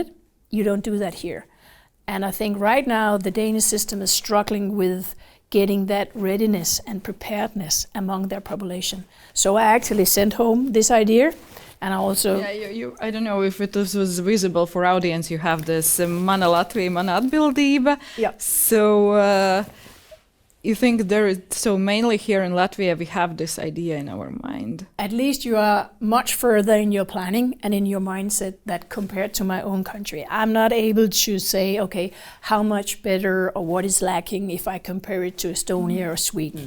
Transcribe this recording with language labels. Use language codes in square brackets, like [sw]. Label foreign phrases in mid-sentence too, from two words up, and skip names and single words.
[en] You don't do that here. And I think right now the Danish system is struggling with getting that readiness and preparedness among their population. So I actually sent home this idea, and I also... Yeah, I don't know if it was visible for audience. You have this [lv] mana Latvija, mana atbildība. [en] Yeah. So you think there is, so mainly here in Latvia we have this idea in our mind. At least you are much further in your planning and in your mindset that compared to my own country. I'm not able to say, okay, how much better or what is lacking if I compare it to Estonia or Sweden.